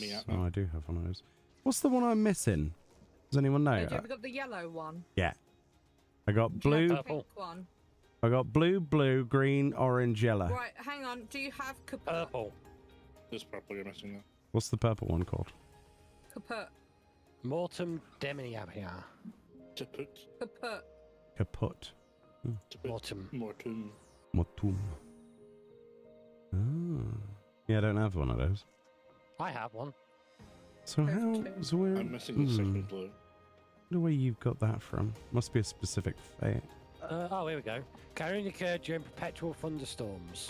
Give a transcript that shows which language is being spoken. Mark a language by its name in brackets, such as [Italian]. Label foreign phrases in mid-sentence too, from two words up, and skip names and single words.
[English] Oh, I do have one of those. What's the one I'm missing? Does anyone know? Have you got the yellow one? Yeah. I got Do you blue. have the pink one? I got blue, green, orange, yellow. Right, hang on. Do you have kaput? Purple. There's purple you're missing though. What's the purple one called? Kaput. Mortem Demoniabia. Kaput. Kaput. Kaput. Mortem. Mortum. Motum. Ah. Yeah, I don't have one of those. I have one. So how? So where? I'm missing the second blue. The way you've got that from must be a specific fate. Oh, here we go. Can only occur during perpetual thunderstorms.